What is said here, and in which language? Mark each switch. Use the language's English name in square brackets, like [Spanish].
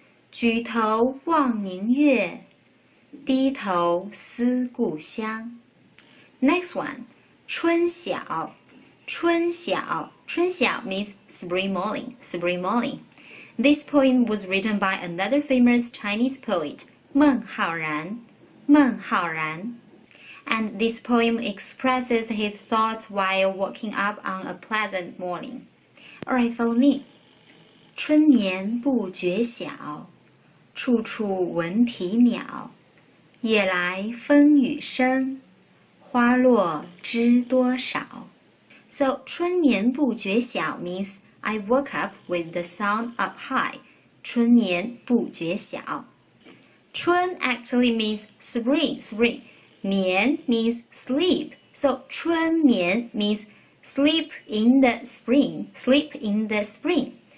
[Chinese] 举头望明月，低头思故乡。 [English] Next one, [Chinese] 春晓，春晓，春晓 [English] means spring morning, spring morning. This poem was written by another famous Chinese poet, 孟浩然，孟浩然。 And this poem expresses his thoughts while waking up on a pleasant morning. Alright, follow me. [Chinese] 春眠不觉晓，处处闻啼鸟。夜来风雨声，花落知多少。 [English] So [Chinese] 春眠不觉晓 [English] means I woke up with the sun up high. [Chinese] 春眠不觉晓。春 [English] actually means spring, spring. [Chinese] 眠 [English] means sleep. So [Chinese] 春眠 [English] means sleep in the spring, sleep in the spring.